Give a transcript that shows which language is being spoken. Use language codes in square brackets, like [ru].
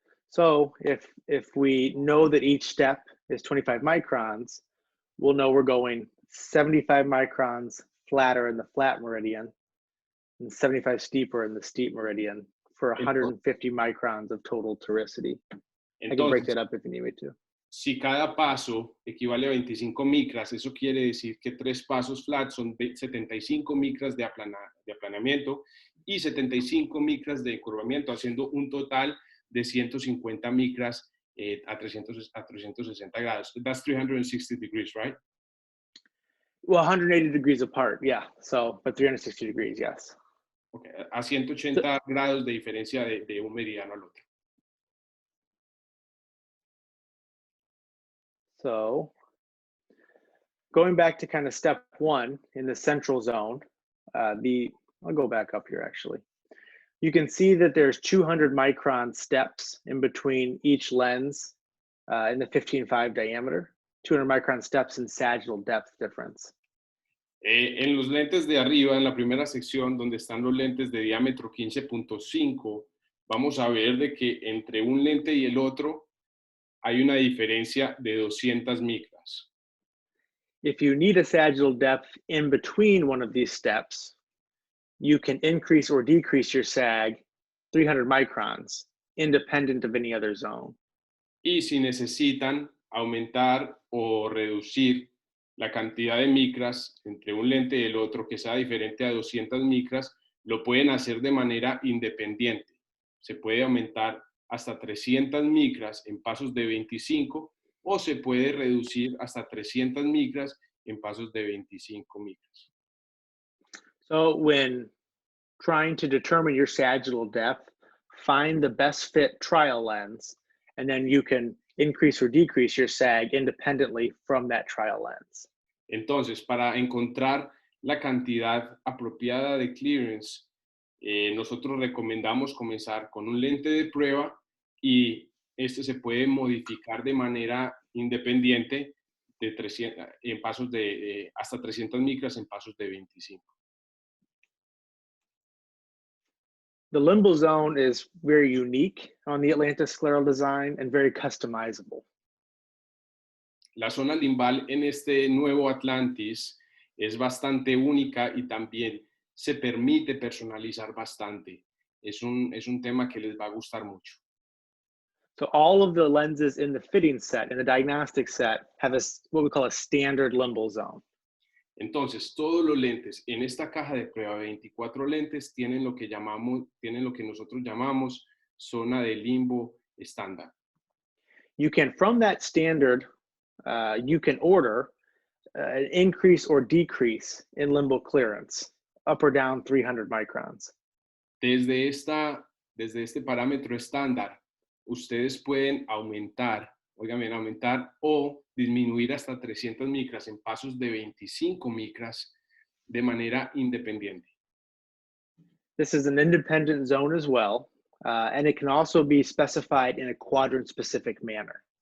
[en] So if we know that each step is 25 microns, we'll know we're going 75 microns flatter in the flat meridian and 75 steeper in the steep meridian for 150 microns of total toricity. I can break that up if you need me to. [es] Si cada paso equivale a 25 micras, eso quiere decir que 3 pasos flat son 75 micras de aplanamiento y 75 micras de encurvamiento, haciendo un total de 150 micras a 360 grados. [en] That's 360 degrees, right? Well, 180 degrees apart, yeah. So, but 360 degrees, yes. Okay. [es] A 180 grados de diferencia de un meridiano al otro. [en] So, going back to kind of step 1 in the central zone, I'll go back up here actually. You can see that there's 200 micron steps in between each lens in the 15.5 diameter, 200 micron steps in sagittal depth difference. [es] En los lentes de arriba, en la primera sección, donde están los lentes de diámetro 15.5, vamos a ver de que entre un lente y el otro hay una diferencia de 200 micras. [en] If you need a sagittal depth in between one of these steps, you can increase or decrease your sag 300 microns, independent of any other zone. [es] Y si necesitan aumentar o reducir la cantidad de micras entre un lente y el otro que sea diferente a 200 micras, lo pueden hacer de manera independiente. Se puede aumentar hasta 300 micras en pasos de 25 o se puede reducir hasta 300 micras en pasos de 25 micras. [en] So when trying to determine your sagittal depth, find the best fit trial lens, and then you can increase or decrease your sag independently from that trial lens. [es] Entonces, para encontrar la cantidad apropiada de clearance, nosotros recomendamos comenzar con un lente de prueba y este se puede modificar de manera independiente de 300, en pasos de hasta 300 micras en pasos de 25. [en] The limbal zone is very unique on the Atlantis scleral design and very customizable. [es] La zona limbal en este nuevo Atlantis es bastante única y también se permite personalizar bastante. Es un tema que les va a gustar mucho. [en] So all of the lenses in the fitting set, in the diagnostic set, have what we call a standard limbal zone. [es] Entonces, todos los lentes en esta caja de prueba, 24 lentes, tienen lo que nosotros llamamos zona de limbo estándar. [en] You can, from that standard, you can order an increase or decrease in limbal clearance, up or down 300 microns. [es] Desde este parámetro estándar, ustedes pueden aumentar o disminuir hasta 300 micras en pasos de 25 micras de manera independiente. [en] This is an independent zone as well, and it can also be specified in a quadrant-specific manner.